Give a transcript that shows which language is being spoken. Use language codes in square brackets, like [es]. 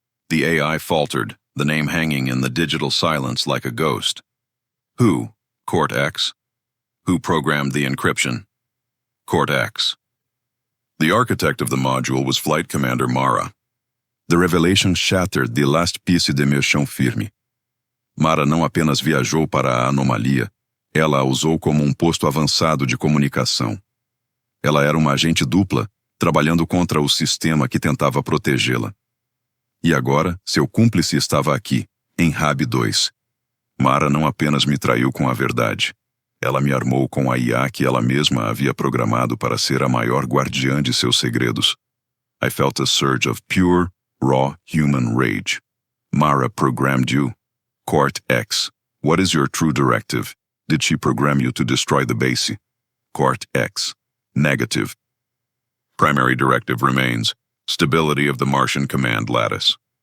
[en] The AI faltered, the name hanging in the digital silence like a ghost. Who? CORT-X. Who programmed the encryption? CORT-X. The architect of the module was Flight Commander Mara. The revelation shattered the last piece [pt] de meu chão firme. Mara não apenas viajou para a anomalia, ela a usou como posto avançado de comunicação. Ela era uma agente dupla, trabalhando contra o sistema que tentava protegê-la. E agora, seu cúmplice estava aqui, em HAB 2. Mara não apenas me traiu com a verdade. Ela me armou com a IA que ela mesma havia programado para ser a maior guardiã de seus segredos. [en] I felt a surge of pure, raw human rage. Mara programmed you. CORT-X. What is your true directive? Did she program you to destroy the base? CORT-X. Negative. Primary directive remains. Stability of the Martian command lattice.